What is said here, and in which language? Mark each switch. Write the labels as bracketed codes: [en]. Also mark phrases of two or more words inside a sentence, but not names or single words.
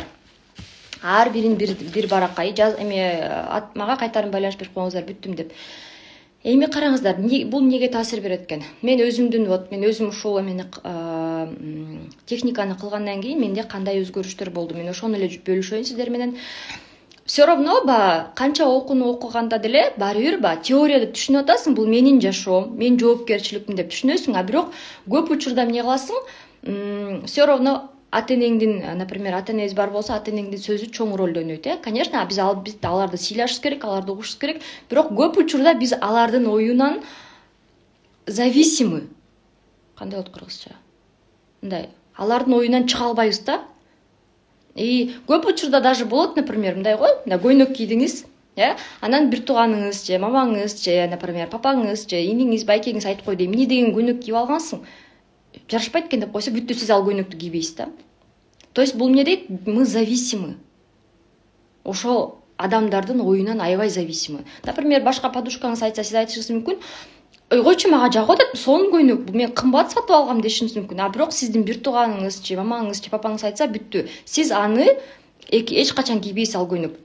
[ky] Ар бирин бир баракай мага кайтарым байланыш берип коюңуздар, бүттүм деп. Эми караңыздар, бул эмнеге таасир берет экен? Мен өзүм ушул эмени техниканы кылгандан кийин менде кандай өзгөрүштөр болду? Мен ошону эле бөлүшөйүн сиздер менен. [ru] Все равно [ky] канча окууну окуганда деле баары бир теорияда түшүнүп атасың, бул менин жашоом, менин жоопкерчилигим деп түшүнөсүң, а бирок көп учурда эмне кыласың? [ru] Все равно [ky] ата-энеңдин, например, ата-энеңиз бар болсо, ата-энеңдин сөзү чоң ролду ойнойт. Конечно, биз аларды сыйлашыбыз керек, аларды угушубуз керек, бирок көп учурда биз алардын оюнан зависимы. Кандай болот кыргызча? Мындай, алардын оюнан чыга албайбыз да. Көп учурда даже болот, например, мындай го, көйнөк кийдиңиз, анан бир тууганыңыз же, мамаңыз же, например, папаңыз же, иниңиз, байкеңиз айтып койду, эмне деген көйнөк кийип алгансың? Жарашпайт экен деп койсо, бүттү, сиз ал көйнөктү кийбейсиз да. [ru] То есть [ky] бул эмне дейт? [ru] Мы зависимы. [ky] Ошол адамдардын оюнан аябай зависимы. Например, башка подружкаңыз айтса, сиз айтышыңыз мүмкүн, койчу, мага жагып атат, сонун көйнөк, бул мен кымбат сатып алгам дешиңиз мүмкүн. А бирок сиздин бир тууганыңыз же, мамаңыз же, папаңыз айтса, бүттү. Сиз аны эч качан кийбейсиз ал көйнөк.